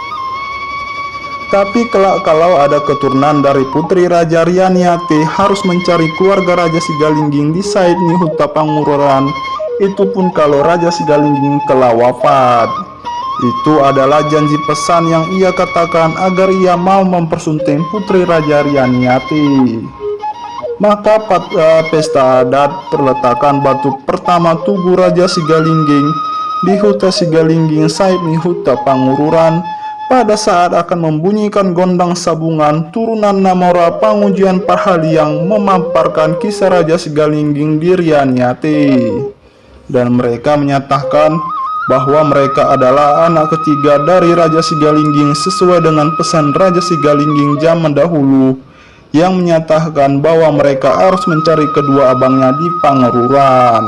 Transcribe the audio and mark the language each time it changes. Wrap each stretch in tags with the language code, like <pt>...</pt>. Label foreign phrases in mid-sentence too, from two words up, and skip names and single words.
<id>Tapi kelak kalau ada keturunan dari putri Raja Rianiate harus mencari keluarga Raja Sigalingging di Saibni Huta Pangururan, itu pun kalau Raja Sigalingging telah wafat. Itu adalah janji pesan yang ia katakan agar ia mau mempersunting putri Raja Rianiate. Maka pada pesta adat perletakan batu pertama tugu Raja Sigalingging di Huta Sigalingging Saibni Huta Pangururan. Pada saat akan membunyikan gondang sabungan, turunan Namora Pangujian Parhaliang memamparkan kisah Raja Sigalingging di Rianiate. Dan mereka menyatakan bahwa mereka adalah anak ketiga dari Raja Sigalingging sesuai dengan pesan Raja Sigalingging zaman dahulu yang menyatakan bahwa mereka harus mencari kedua abangnya di Pangururan.</id>